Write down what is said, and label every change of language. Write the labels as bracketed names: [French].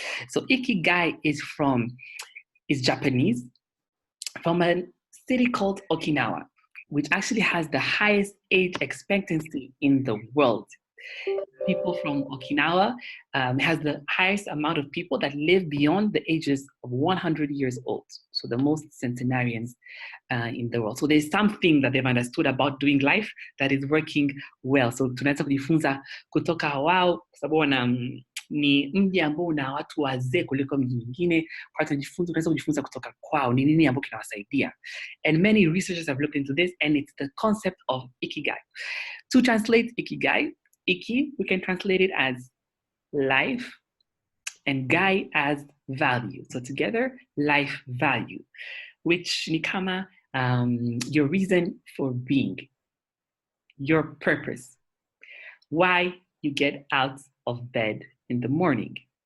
[English] So Ikigai is Japanese, from a city called Okinawa, which actually has the highest age expectancy in the world. People from Okinawa has the highest amount of people that live beyond the ages of 100 years old. So the most centenarians in the world. So there's something that they've understood about doing life that is working well. [Swahili] So tunaweza kujifunza kutoka wao, kwa sababu ni mji ambao una watu wazee kuliko mji mwingine. Kwa tunaweza kujifunza kutoka kwao ni nini ambacho kinawasaidia. [English] And many researchers have looked into this, and it's the concept of Ikigai. To translate Ikigai, Iki, we can translate it as life, and Gai as value. So together, life value, which [Swahili] ni kama [English] your reason for being, your purpose, why you get out of bed in the morning.